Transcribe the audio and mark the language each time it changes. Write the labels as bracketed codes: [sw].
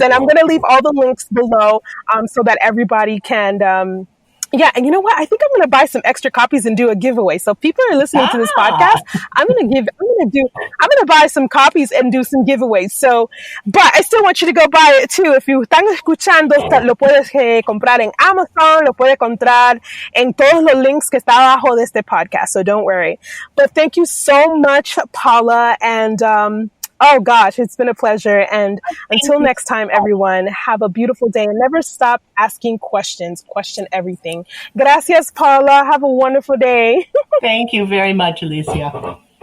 [en] And I'm going to leave all the links below so that everybody can and you know what? I think I'm going to buy some extra copies and do a giveaway. So if people are listening to this podcast, I'm going to buy some copies and do some giveaways. So, but I still want you to go buy it too. If you [es] están escuchando, lo puedes comprar en Amazon, lo puedes encontrar en todos los links que está abajo de este podcast. [en] So don't worry. But thank you so much, Paula. And, oh gosh, it's been a pleasure. And until next time, everyone, have a beautiful day and never stop asking questions. Question everything. [es] Gracias, [en] Paula. Have a wonderful day. Thank you very much, Alicia.